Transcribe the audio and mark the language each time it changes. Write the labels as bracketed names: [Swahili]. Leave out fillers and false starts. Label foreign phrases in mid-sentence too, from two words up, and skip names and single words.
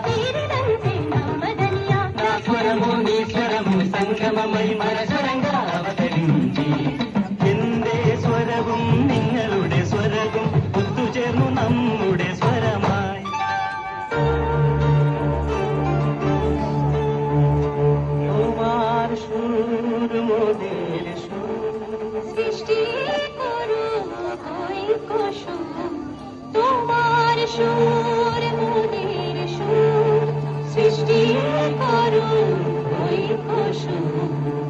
[Telugu] నా స్వరము నీ స్వరము సంగమమై మనసరంగ అవతరించి [Malayalam] എന്റെ സ്വരവും നിങ്ങളുടെ സ്വരവും ഒത്തുചേർന്നു നമ്മുടെ സ്വരമായി। [Bangla] তোমার সুর মোদের সুর সৃষ্টি করো কই কুসুম। তোমার সুর মোদের সুর সৃষ্টি করো কই কুসুম।